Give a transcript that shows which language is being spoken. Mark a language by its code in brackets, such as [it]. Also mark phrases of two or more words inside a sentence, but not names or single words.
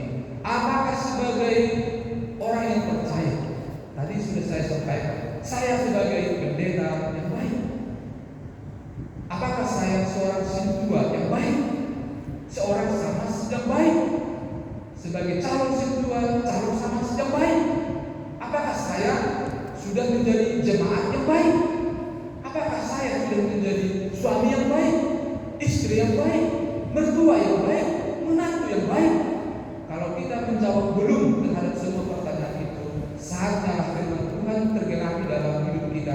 [id] Apakah sebagai orang yang percaya, tadi sudah saya sampaikan, saya sebagai pendeta yang baik. Apakah saya seorang sintua yang baik? Seorang samas yang baik? Sebagai calon sintua, calon samas yang baik? Apakah saya sudah menjadi jemaat yang baik? Apakah saya sudah menjadi suami yang baik, istri yang baik, mertua yang baik, menantu yang baik? Kalau kita menjawab belum terhadap semua pertanyaan itu, saatnya firman Tuhan tergenapi dalam hidup kita.